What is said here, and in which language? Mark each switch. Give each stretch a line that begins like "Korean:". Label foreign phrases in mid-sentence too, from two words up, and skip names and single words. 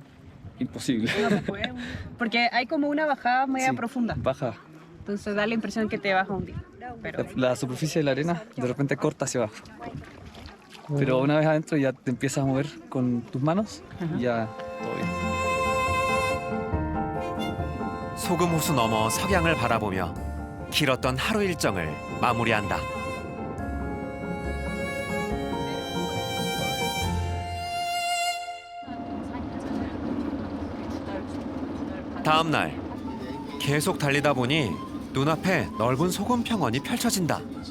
Spanish: Imposible. No se puede, porque hay como una bajada media profunda. Baja. Entonces da la impresión que te vas a hundir. Pero... La superficie de la arena de repente corta hacia abajo. Pero una vez adentro ya te empiezas a mover con tus manos y ya todo bien.
Korean: 소금 호수 넘어 석양을 바라보며 길었던 하루 일정을 마무리한다. 다음 날 계속 달리다 보니 눈앞에 넓은 소금 평원이 펼쳐진다.